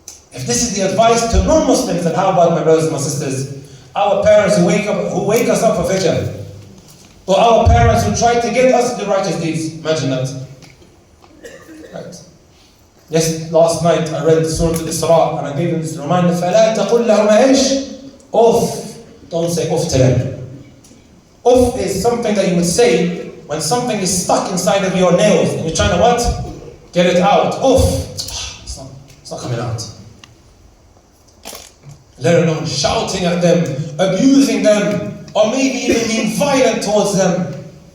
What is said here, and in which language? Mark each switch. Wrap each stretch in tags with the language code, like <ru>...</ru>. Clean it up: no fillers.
<en>If this is the advice to non-Muslims, then how about my brothers and my sisters? Our parents who wake us up for Fajr. Or our parents who try to get us to do righteous deeds. Imagine that. Right. Yes, last night I read Surah Al-Isra and I gave them this reminder.</en> <ar>فَلَا تَقُلْ لَهُمَا إِيش Uff.</ar> <en>Don't say uff to them. Uff is something that you would say when something is stuck inside of your nails and you're trying to what? Get it out. Uff. It's not coming out. Let alone shouting at them, abusing them, or maybe even being violent towards them.</en>